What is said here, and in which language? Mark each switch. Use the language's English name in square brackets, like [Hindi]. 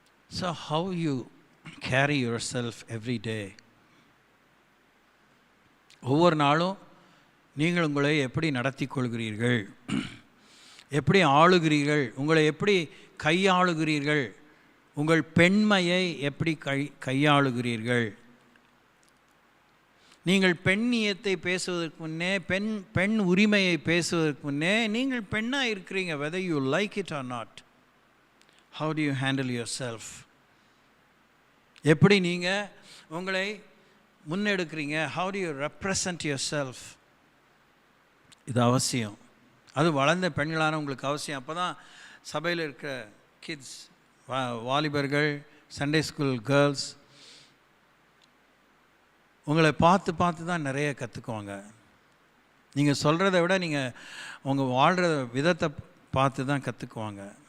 [English] So how you carry yourself every day? [Tamil] ஒவ்வொரு நாளும் நீங்கள் உங்களை எப்படி நடத்தி கொள்கிறீர்கள், எப்படி ஆளுகிறீர்கள், உங்களை எப்படி கையாளுகிறீர்கள், உங்கள் பெண்மையை எப்படி கையாளுகிறீர்கள். நீங்கள் பெண்ணியத்தை பேசுவதற்கு முன்னே, பெண் உரிமையை பேசுவதற்கு முன்னே நீங்கள் பெண்ணாக இருக்கிறீங்க. [English] whether you like it or not. how do you handle yourself? [Tamil] எப்படி நீங்கள் உங்களை முன்னெடுக்கிறீங்க? [English] how do you represent yourself? [Tamil] இது அவசியம். அது வளர்ந்த பெண்களான உங்களுக்கு அவசியம். அப்போ தான் சபையில் இருக்கிற கிட்ஸ், வாலிபர்கள், சண்டே ஸ்கூல் கேர்ள்ஸ் உங்களை பார்த்து தான் நிறைய கற்றுக்குவாங்க. நீங்கள் சொல்கிறத விட நீங்கள் உங்கள் வாழ்கிற விதத்தை பார்த்து தான் கற்றுக்குவாங்க.